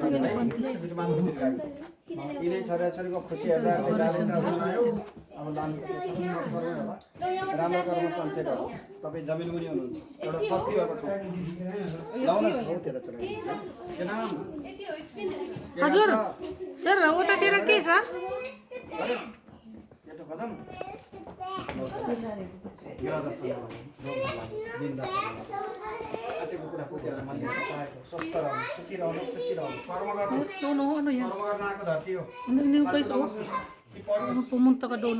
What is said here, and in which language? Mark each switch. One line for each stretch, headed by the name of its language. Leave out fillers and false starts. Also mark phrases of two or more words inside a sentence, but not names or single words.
Nepali: यिनै छोराछोरीको खुसी हेर्दा अब दान राम्रो कर्म सञ्चय गर्नु तपाईँ जमिन मुनि हुनुहुन्छ एउटा शक्ति भएको हजुर सर उतातिर के छ Dono,
Filipino: ano yan? Ano guys, oh? Ano pumunta ka doon?